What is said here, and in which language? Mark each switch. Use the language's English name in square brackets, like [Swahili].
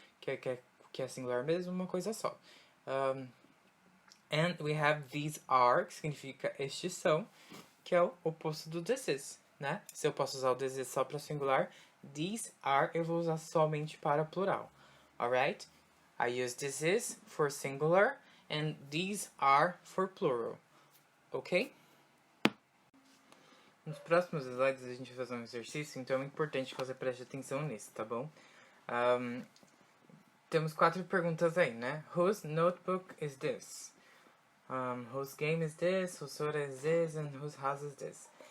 [Portuguese] Que é singular mesmo, uma coisa só. [English] And we have these are, [Portuguese] que significa estes são, que é o oposto do this is, né? Se eu posso usar o this is só para singular, these are eu vou usar somente para plural. [English] Alright? I use this is for singular and these are for plural. Ok? [Portuguese] Nos próximos slides a gente vai fazer um exercício, então é importante que você preste atenção nisso, tá bom? Temos 4 perguntas aí, né? [English] Whose notebook is this? Whose game is this? Whose soda is this? And whose house is this?